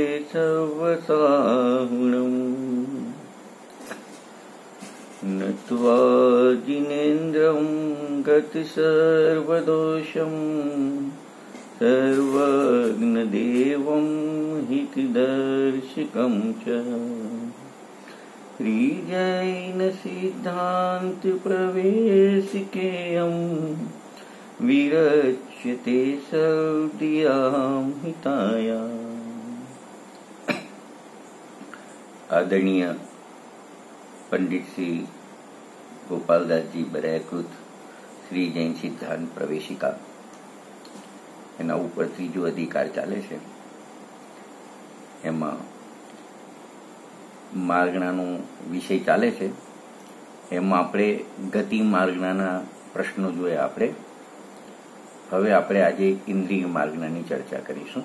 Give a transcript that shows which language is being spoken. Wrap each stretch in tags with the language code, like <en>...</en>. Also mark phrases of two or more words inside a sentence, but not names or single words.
<sa>सर्वसाहुणं नत्वा जिनेन्द्रं गतिसर्वदोषं सर्वज्ञदेवं हितदर्शिकं च श्रीजैनसिद्धान्तप्रवेशिकेयं विरच्यते सर्वदियां हितायाम्।</sa> <gu>आदरणीय पंडित श्री गोपालदास जी बरायकृत श्री जैन सिद्धांत प्रवेशिका એના ઉપર ત્રીજો અધિકાર ચાલે છે। એમાં માર્ગણાનો વિષય ચાલે છે। એમાં આપણે ગતિ માર્ગણાના પ્રશ્નો જોયા। હવે આપણે આજે ઇન્દ્રિય માર્ગણાની ચર્ચા કરીશું।</gu>